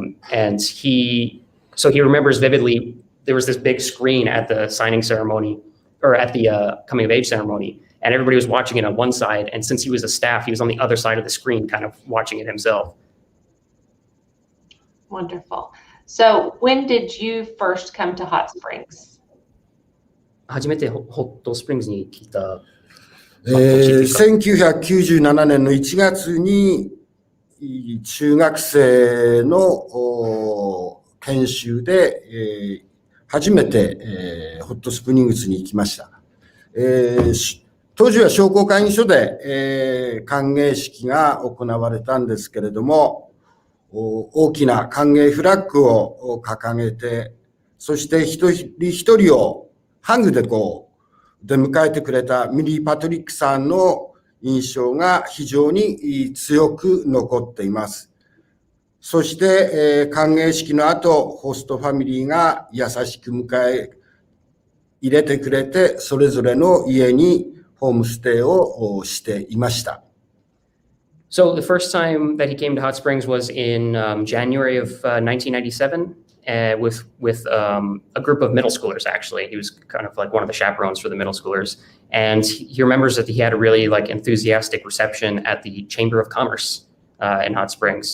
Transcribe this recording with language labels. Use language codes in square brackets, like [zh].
[en] And so he remembers vividly, there was this big screen at the signing ceremony, or at the coming of age ceremony, and everybody was watching it on one side. And since he was a staff, he was on the other side of the screen, kind of watching it himself. Wonderful. So when did you first come to Hot Springs? [ja] 初めてホットスプリングスに来た。 1997年の1月に中学生の研修で、初めて、ホットスプリングスに行きました。当時は商工会議所で、歓迎式が行われたんですけれども、大きな歓迎フラッグを掲げて、そして一人一人をハグで出迎えてくれたミリー・パトリックさんの印象が非常に強く残っています。そして、歓迎式の後、ホストファミリーが優しく迎え入れてくれて、それぞれの家にホームステイをしていました。 [en] So the first time that he came to Hot Springs was in January of 1997 with a group of middle schoolers, actually. He was kind of like one of the chaperones for the middle schoolers. And he remembers that he had a really like enthusiastic reception at the Chamber of Commerce in Hot Springs.